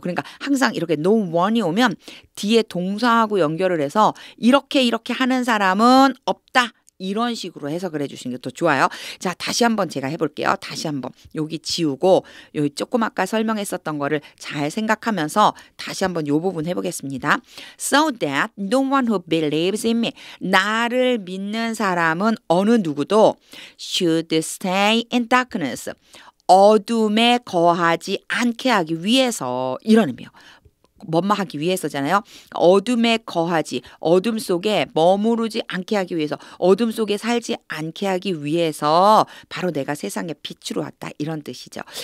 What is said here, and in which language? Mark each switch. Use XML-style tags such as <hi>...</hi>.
<ko>그러니까 항상 이렇게</ko> <en>no one</en> <ko>이 오면 뒤에 동사하고 연결을 해서 이렇게 하는 사람은 없다. 이런 식으로 해석을 해주시는 게 더 좋아요. 자, 다시 한번 제가 해볼게요. 다시 한번 여기 지우고 여기 조금 아까 설명했었던 거를 잘 생각하면서 다시 한번 요 부분 해보겠습니다.</ko> <en>So that no one who believes in me.</en> <ko>나를 믿는 사람은 어느 누구도</ko> <en>should stay in darkness.</en> <ko>어둠에 거하지 않게 하기 위해서 이런 의미예요. 뭐뭐 하기 위해서잖아요. 어둠에 거하지, 어둠 속에 머무르지 않게 하기 위해서, 어둠 속에 살지 않게 하기 위해서 바로 내가 세상에 빛으로 왔다 이런 뜻이죠.</ko>